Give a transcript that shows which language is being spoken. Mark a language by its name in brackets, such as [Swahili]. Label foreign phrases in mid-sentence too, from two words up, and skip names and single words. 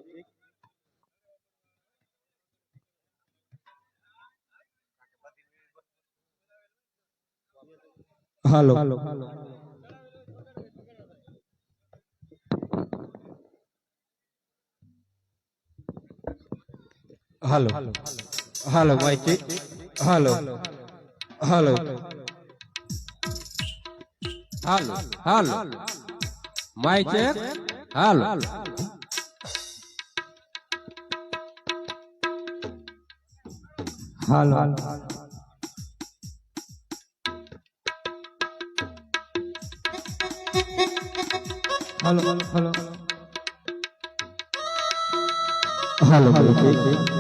[English] Hello, hello, hello, mic check. Hello, hello, hallo hallo mic check hallo hello, hello, hello, hello, mic check.